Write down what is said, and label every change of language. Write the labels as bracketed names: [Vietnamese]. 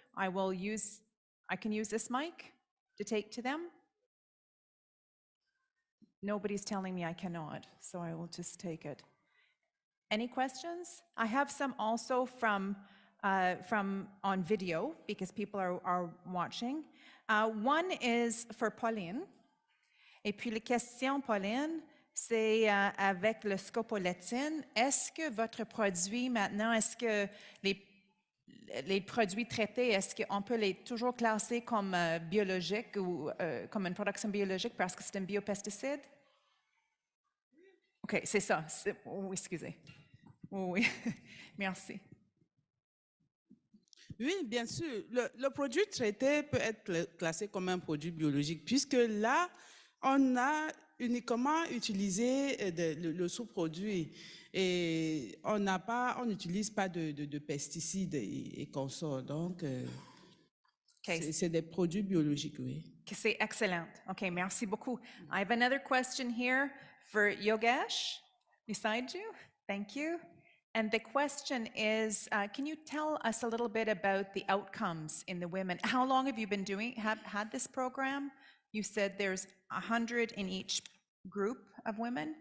[English] I can use this mic to take to them. Nobody's telling me I cannot, so I will just take it. Any questions? I have some also from on video because people are watching. One is for Pauline. [French] Et puis la question, Pauline, c'est avec le scopolétine. Est-ce que votre produit maintenant, est-ce que les produits traités, est-ce qu'on peut les toujours classer comme biologiques ou comme une production biologique parce que c'est un biopesticide? OK, c'est ça. Oh, excusez. Oui, merci. Oui, bien sûr. Le produit traité peut être classé comme un produit biologique, puisque là, on a uniquement utilisé le sous-produit et on n'utilise pas de pesticides et consorts. Donc, c'est des produits biologiques, oui. C'est excellent. OK, merci beaucoup. [English] I have another question here for Yogesh beside you. Thank you. And the question is, can you tell us a little bit about the outcomes in the women? How long have you been had this program? You said there's 100 in each group of women?